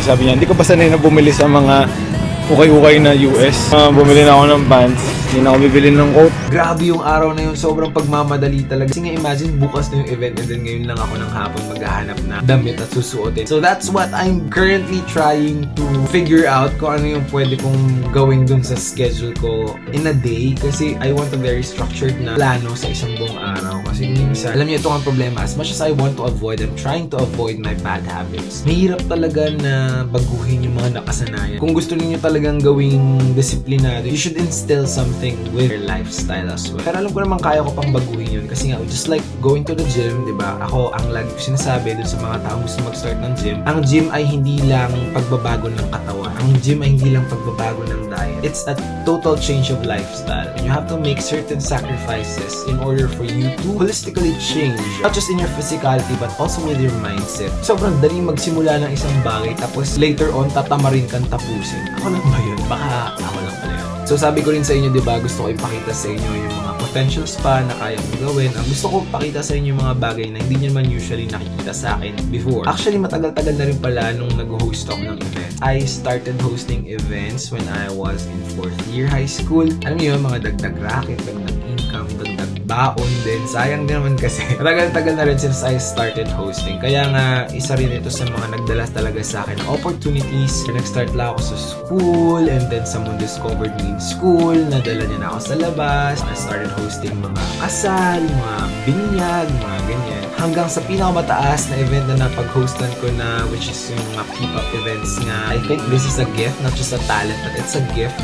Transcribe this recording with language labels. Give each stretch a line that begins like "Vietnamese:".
Filipino: Sabi niya, hindi ko pa sanay na bumili sa mga ukay-ukay na US. Bumili na ako ng pants. Hindi na ako bibili ng coat. Grabe yung araw na yun, sobrang pagmamadali talaga. Kasi nga imagine bukas na yung event and then ngayon lang ako ng hapon maghahanap na damit at susuotin.
English: So that's what I'm currently trying to figure out
Filipino: kung ano yung pwede kong gawin dun sa schedule ko
English: in a day.
Filipino: Kasi
English: I want a very structured
Filipino: na plano sa isang buong araw. Kasi minsan, alam niyo ito ang problema.
English: As much as I want to avoid, I'm trying to avoid my bad habits.
Filipino: Mahirap talaga na baguhin yung mga nakasanayan. Kung gusto niyo talagang gawing disiplinado,
English: you should instill something with your lifestyle as well.
Filipino: Pero alam ko naman kaya ko pang baguhin yun kasi nga,
English: just like going to the gym,
Filipino: di ba? Ako, ang lagi ko sinasabi dun sa mga taong gusto mag-start ng gym, ang gym ay hindi lang pagbabago ng katawan. Ang gym ay hindi lang pagbabago ng diet.
English: It's a total change of lifestyle. And you have to make certain sacrifices in order for you to holistically change. Not just in your physicality, but also with your mindset.
Filipino: Sobrang daling magsimula ng isang bagay, tapos later on, tatamarin kang tapusin. Ako lang ba yun? Baka ako lang pala yun. So sabi ko rin sa inyo, di ba, gusto ko ipakita sa inyo yung mga potentials pa na kaya kong gawin. Ang gusto ko ipakita sa inyo yung mga bagay na hindi nyo naman usually nakikita sa akin before. Actually, matagal-tagal na rin pala nung nag-host ako ng event.
English: I started hosting events when I was in 4th year high school.
Filipino: Alam niyo, mga dagdag racket, dagdag income, dagdag baon din. Sayang din naman kasi. Matagal-tagal na rin
English: since I started hosting.
Filipino: Kaya nga, isa rin ito sa mga nagdala talaga sa akin ng opportunities. Nag-start lang ako sa school
English: and then someone discovered me in school.
Filipino: Nadala niya na ako sa labas.
English: I started hosting
Filipino: mga kasal, mga binyag, mga ganyan. Hanggang sa pinakamataas na event na napag-hostan ko na, which is yung mga P-pop events nga.
English: I think this is a gift, not just a talent, but it's a gift.